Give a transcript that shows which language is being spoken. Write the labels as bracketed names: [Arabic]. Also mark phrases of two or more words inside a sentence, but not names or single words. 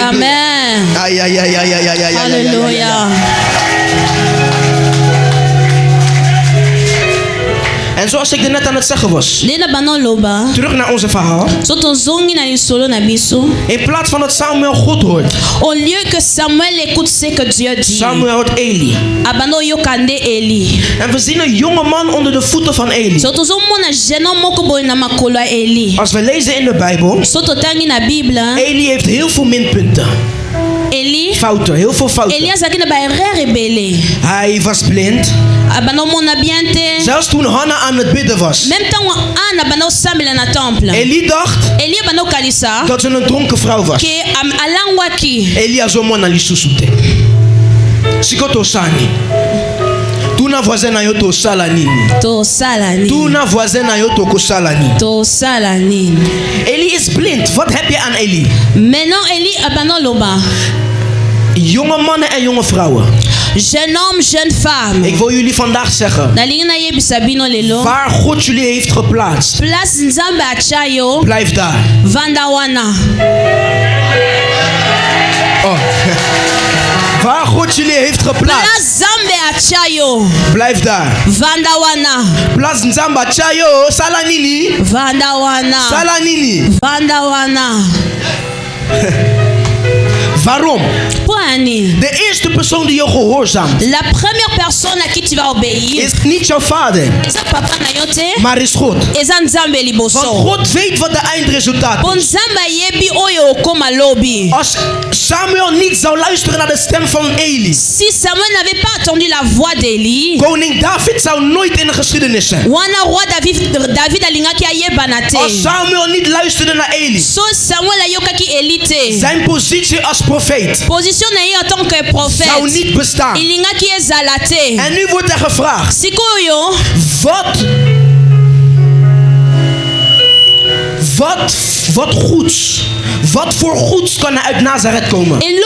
[Dutch] Amen. En En zoals ik er net aan het zeggen was, terug naar onze verhaal. In plaats van dat Samuel God hoort, [French] au lieu que Samuel écoute ce que Dieu dit, [Dutch] Samuel hoort Eli. En we zien een jonge man onder de voeten van Eli. Als we lezen in de Bijbel, Eli heeft heel veel minpunten. Fouten, heel veel fouten. Hij was blind. Zelfs toen Hanna aan het bidden was. Eli dacht dat ze een dronken vrouw was. [Lingala] Eli azomona lisusu te. Sikoto sani. Tuna voisin na yo to sala nini. Tuna voisin na yo to kosala nini. [Dutch] Eli is blind. Wat heb je aan Eli? [Lingala] Maintenant Eli abano loba. [Dutch] Jonge mannen en jonge vrouwen. [French] Jeune homme, jeune femme. [Dutch] Ik wil jullie vandaag zeggen, waar God jullie heeft geplaatst, blijf daar. Oh. Waar God jullie heeft geplaatst, blijf daar. Plaats Nzamba Chayo, Salanini. [Lingala] Salanini. [Dutch] Waarom? De eerste persoon die je gehoorzaamt, [French] la première personne à qui tu vas obéir, [Dutch] is niet jouw vader, maar is God. Want God weet wat de eindresultaat is. Als Samuel niet zou luisteren naar de stem van Eli, [French] si Samuel n'avait pas entendu la voix d'Eli, [Dutch] koning David zou nooit in de geschiedenis zijn. Als Samuel niet luisterde naar Eli, zijn positie als profeet zou niet bestaan. En nu wordt er gevraagd, wat voor goeds kan er uit Nazareth komen?